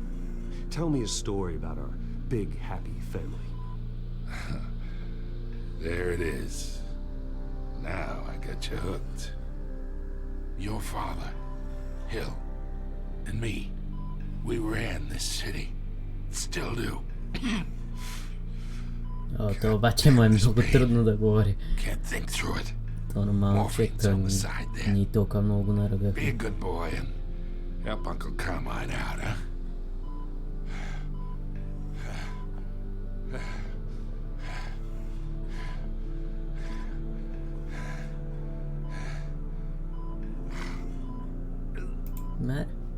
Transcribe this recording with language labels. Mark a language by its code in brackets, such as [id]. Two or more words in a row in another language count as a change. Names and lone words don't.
[en] Tell me a story about our big, happy family. There it is. Now I got you hooked. Your father, Hill, and me, we ran this city. Still do. [bg] Това обаче му е много трудно да говори. [en] Can't think through it. [bg] То нормално човек ни толкова много наръгах. [en] Be a good boy and help Uncle Carmine out, huh? Matt?